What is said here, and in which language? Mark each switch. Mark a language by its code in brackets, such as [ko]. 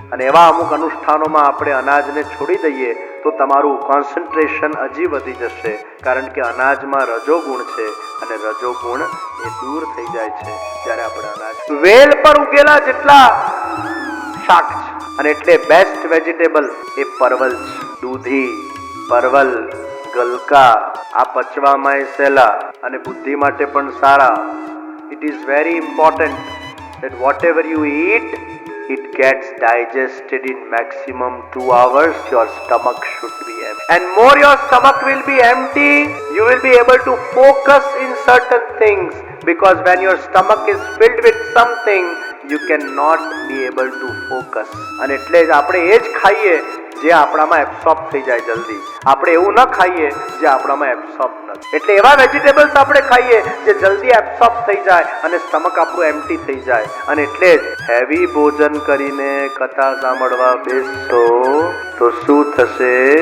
[gu] અને એવા અમુક અનુષ્ઠાનોમાં આપણે અનાજને છોડી દઈએ તો તમારું કોન્સન્ટ્રેશન હજી વધી જશે, કારણ કે અનાજમાં રજોગુણ છે અને રજોગુણ એ દૂર થઈ જાય છે જ્યારે આપણે અનાજ. વેલ પર ઉગેલા જેટલા શાક છે. અને એટલે બેસ્ટ વેજીટેબલ એ પરવલ છે. દૂધી, પરવલ, ગલકા આ પચવામાં સહેલા અને બુદ્ધિ માટે પણ સારા. [en] It is very important that whatever you eat, it gets digested in maximum 2 hours. Your stomach should be empty, and more your stomach will be empty, you will be able to focus in certain things, because when your stomach is filled with something you cannot be able to focus. [gu] અને એટલે જ આપણે એ જ ખાઈએ જે આપણામાં absorb થઈ જાય જલ્દી. આપણે એવું ન ખાઈએ જે આપણામાં એબ્સોર્બ નથી. એટલે એવા વેજીટેબલ્સ આપણે ખાઈએ જે જલ્દી એબ્સોર્બ થઈ જાય અને સ્ટમક આપણું એમ્પ્ટી થઈ જાય. અને એટલે જ હેવી ભોજન કરીને કથા સાંભળવા બેસશો તો શું થશે?